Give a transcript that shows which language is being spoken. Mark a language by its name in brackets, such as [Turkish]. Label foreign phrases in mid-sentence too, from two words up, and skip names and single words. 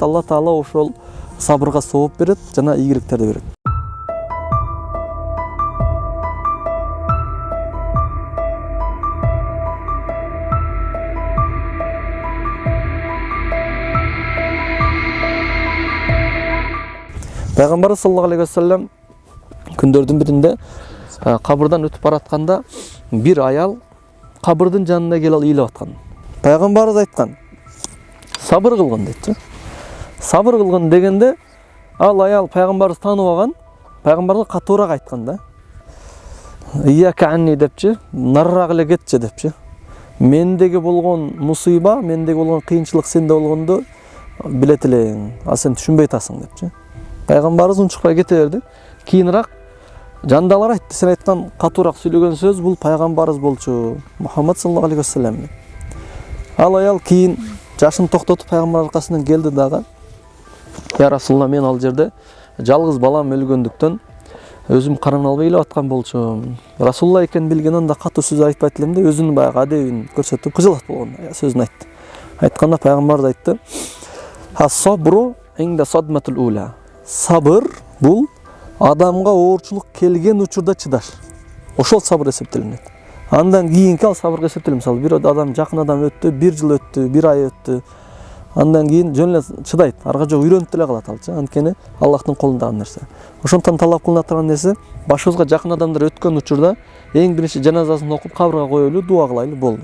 [Kyrgyz] Алла Таала ошол сабырга сооп берет жана ийгиликтерди берет. Пайгамбар [Arabic] صلى الله عليه وسلم [Kyrgyz] күндөрдүн биринде кабырдан өтүп баратканда бир аял кабырдын жанына келип ыйлап аткан. Пайгамбарыбыз айткан: "Сабыр кылгын" депчи. Сабыр кылгын дегенде ал аял пайгамбарыбыз таанып алган, пайгамбарга катуураак айткан да. [Arabic] "إليك عني" [Kyrgyz] депчи, "Нарыраак эле кетчи" депчи. Мендеги болгон мусыйба, мендеги болгон кыйынчылык сенде болгондо билет элең, а сен түшүнбөй атасың депчи. Пайгамбарыбыз унчукпай кете берди. Кийинирээк жандалар айтты, сен айткан катуураак сүйлөгөн сөз бул пайгамбарыбыз болчу, [Arabic] محمد صلى الله عليه وسلم. [Kyrgyz] Ал аял кийин жашын токтотуп пайгамбар аркасынан келди дагы: [Arabic] "يا رسول الله, [Kyrgyz] мен ал жерде жалгыз балам өлгөндүктөн өзүм карана албай ыйлап аткан болчумун. Расулулла экенин билген анда катуу сөз айтпайт элем" деп өзүнүн баягы адебин көрсөтүп кыжылат болгон сөзүн айтты. Айтканда пайгамбарыбыз айтты: [Arabic] "الصبر عند الصدمة الأولى." [Kyrgyz] Сабыр бул адамга оорчулук келген учурда чыдаш. Ошол сабыр эсептелинет. Андан кийинки ал сабырга эсептелет. Мисалы бир адам, жакын адам өттү, 1 жыл өттү, 1 ай өттү. Андан кийин жөн эле чыдайт. Арга жок үйрөнүп деле калат алчы. Анткени Аллахтын колундагы нерсе. Ошондон талап кылына турган нерсе, башыбызга жакын адамдар өткөн учурда эң биринчи жаназасын окуп кабырга коелу, дуа кылайлы болду.